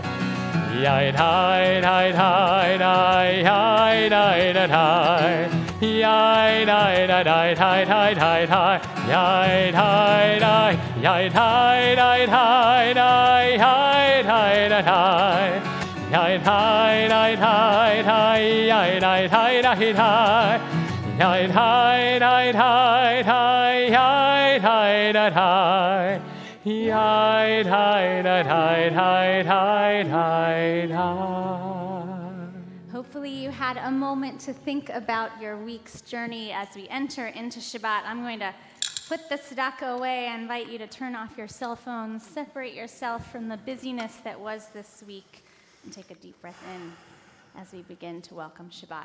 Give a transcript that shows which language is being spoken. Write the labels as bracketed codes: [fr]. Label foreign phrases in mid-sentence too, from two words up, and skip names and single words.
[en] Yai tai tai tai tai, yai tai tai tai, yai tai tai tai tai tai tai, yai tai tai, yai tai tai tai tai, yai tai tai tai, yai tai tai tai tai, yai tai tai tai tai, yai tai tai tai tai, yai tai tai tai. Yai tai tai tai tai tai tai. Hopefully you had a moment to think about your week's journey as we enter into Shabbat. I'm going to put the tzedakah away. I invite you to turn off your cell phones, separate yourself from the busyness that was this week, and take a deep breath in as we begin to welcome Shabbat.